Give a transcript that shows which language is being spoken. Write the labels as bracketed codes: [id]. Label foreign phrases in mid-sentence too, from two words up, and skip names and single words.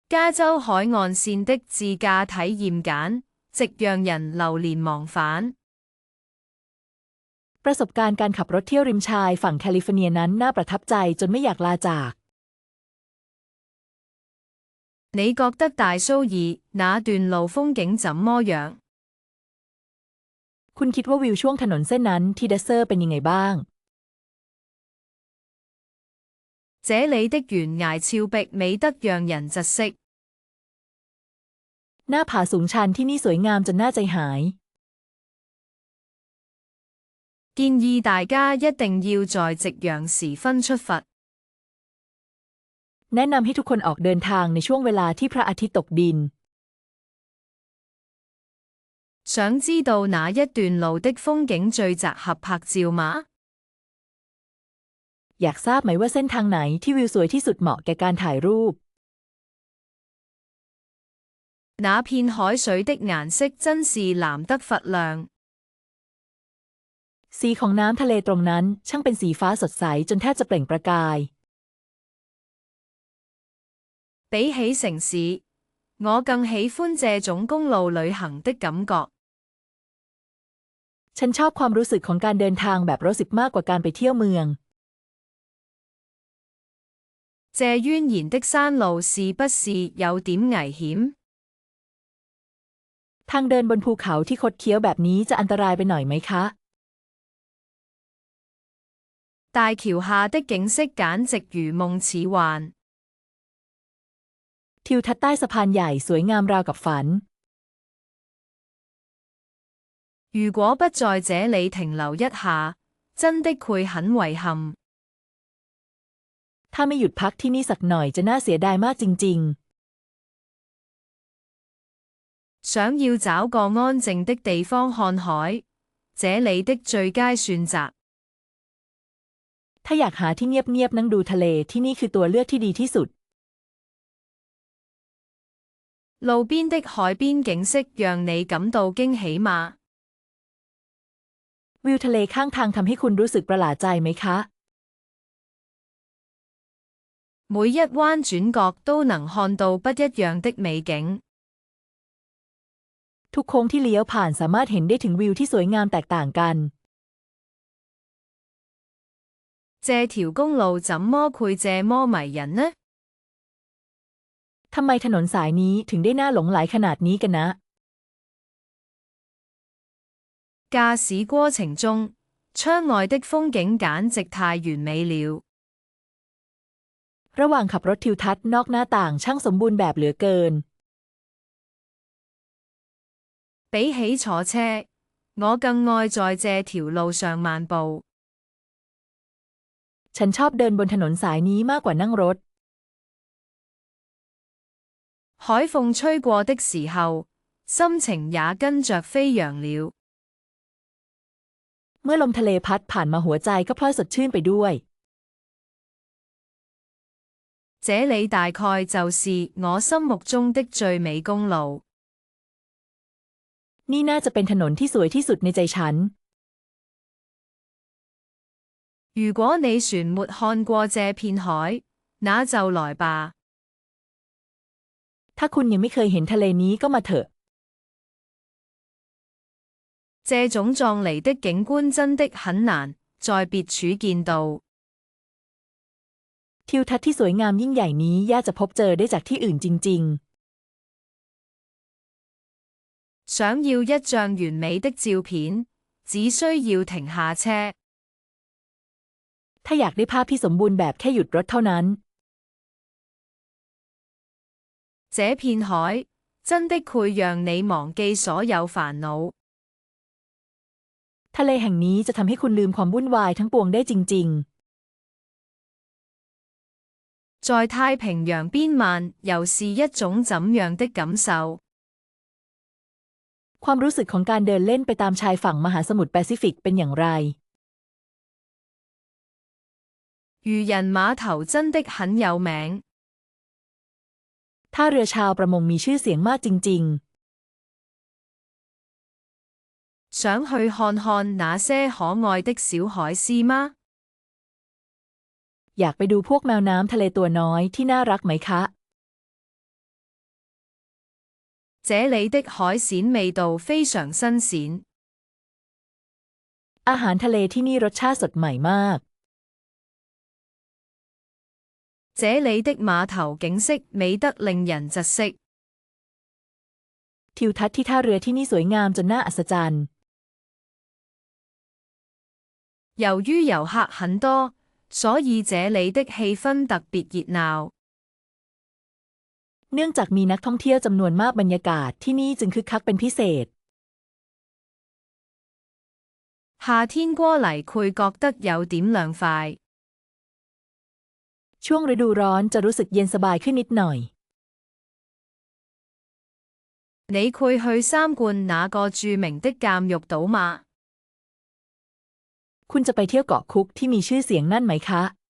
[zh] 加州海岸線的自駕體驗簡直讓人流連忘返。 [th] ประสบการณ์การขับรถเที่ยวริมชายฝั่งแคลิฟอร์เนียนั้นน่าประทับใจจนไม่อยากลาจาก [zh] 你覺得大蘇爾那段路風景怎麼樣？ [th] คุณคิดว่าวิวช่วงถนนเส้นนั้นที่ดัสเซอร์เป็นยังไงบ้าง [zh] 這裡的懸崖峭壁美得讓人窒息。 [th] หน้าผาสูงชันที่นี่สวยงามจนน่าใจหาย [zh] 建議大家一定要在夕陽時分出發。 [th] แนะนำให้ทุกคนออกเดินทางในช่วงเวลาที่พระอาทิตย์ตกดิน [zh] 想知道哪一段路的風景最適合拍照嗎？ [th] อยากทราบไหมว่าเส้นทางไหนที่วิวสวยที่สุดเหมาะแก่การถ่ายรูป [zh] 那片海水的顏色真是藍得發亮。 [th] สีของน้ำทะเลตรงนั้นช่างเป็นสีฟ้าสดใสจนแทบจะเปล่งประกาย [zh] 比起城市，我更喜歡這種公路旅行的感覺。 [th] ฉันชอบความรู้สึกของการเดินทางแบบรถ10มากกว่าการไปเที่ยวเมือง [zh] 這蜿蜒的山路是不是有點危險？ [th] ทางเดินบนภูเขาที่คดเคี้ยวแบบนี้จะอันตรายไปหน่อยไหมคะ [zh] 大橋下的景色簡直如夢似幻。 [th] ทิวทัศน์ใต้สะพานใหญ่สวยงามราวกับฝัน [zh] 如果不在這裡停留一下，真的會很遺憾。 [th] ถ้าไม่หยุดพักที่นี่สักหน่อยจะน่าเสียดายมากจริง [zh] 想要找個安靜的地方看海，這裡的最佳選擇。 [th] ๆถ้าอยากหาที่เงียบๆนั่งดูทะเลที่นี่คือตัวเลือกที่ดีที่สุด [zh] 路邊的海邊景色讓你感到驚喜嗎？ [th] วิวทะเลข้างทางทำให้คุณรู้สึกประหลาดใจไหมคะ [zh] 每一彎轉角都能看到不一樣的美景。 [th] ทุกโค้งที่เลี้ยวผ่านสามารถเห็นได้ถึงวิวที่สวยงามแตกต่างกัน [zh] 這條公路怎麼會這麼迷人呢？ [th] ทำไมถนนสายนี้ถึงได้น่าหลงใหลขนาดนี้กันนะ [zh] 駕駛過程中，窗外的風景簡直太完美了。 [th] ระหว่างขับรถทิวทัศน์นอกหน้าต่างช่างสมบูรณ์แบบเหลือเกิน [zh] 比起坐車，我更愛在這條路上漫步。 [th] ฉันชอบเดินบนถนนสายนี้มากกว่านั่งรถ [zh] 海風吹過的時候，心情也跟着飛揚了。 [th] เมื่อลมทะเลพัดผ่านมาหัวใจก็พลอยสดชื่นไปด้วย [zh] 這裡大概就是我心目中的最美公路。 [th] นี่น่าจะเป็นถนนที่สวยที่สุดในใจฉัน [zh] 如果你船沒看過這片海，那就來吧。 [th] ถ้าคุณยังไม่เคยเห็นทะเลนี้ก็มาเถอะ [zh] 這種壯麗的景觀真的很難在別處見到。 [th] ทิวทัศน์ที่สวยงามยิ่งใหญ่นี้ยากจะพบเจอได้จากที่อื่นจริง [zh] 想要一張完美的照片，只需要停下車。 [th] ๆถ้าอยากได้ภาพที่สมบูรณ์แบบแค่หยุดรถเท่านั้น [zh] 這片海真的會讓你忘記所有煩惱。 [th] ทะเลแห่งนี้จะทำให้คุณลืมความวุ่นวายทั้งปวงได้จริง [zh] 在太平洋邊漫遊是一種怎樣的感受？ [th] ความรู้สึกของการเดินเล่นไปตามชายฝั่งมหาสมุทรแปซิฟิกเป็นอย่างไร [zh] 漁人碼頭真的很有名。 [th] ท่าเรือชาวประมงมีชื่อเสียงมากจริง [zh] 想去看看那些可愛的小海獅嗎？ [th] อยากไปดูพวกแมวน้ำทะเลตัวน้อยที่น่ารักไหมคะ [zh] 這裏的海鮮味道非常新鮮。 [th] อาหารทะเลที่นี่รสชาติสดใหม่มาก [zh] 這裏的碼頭景色美得令人窒息。 [th] ทิวทัศน์ที่ท่าเรือที่นี่สวยงามจนน่าอัศจรรย์ [zh] 由於遊客很多，所以這裏的氣氛特別熱鬧。 [th] เนื่องจากมีนักท่องเที่ยวจำนวนมากบรรยากาศที่นี่จึงคึกคักเป็นพิเศษ [zh] 夏天過嚟會覺得有點涼快。 [th] ช่วงฤดูร้อนจะรู้สึกเย็นสบายขึ้นนิดหน่อย [zh] 你會去參觀那個著名的監獄島嗎？ [th] คุณจะไปเที่ยวเกาะคุกที่มีชื่อเสียงนั่นไหมคะ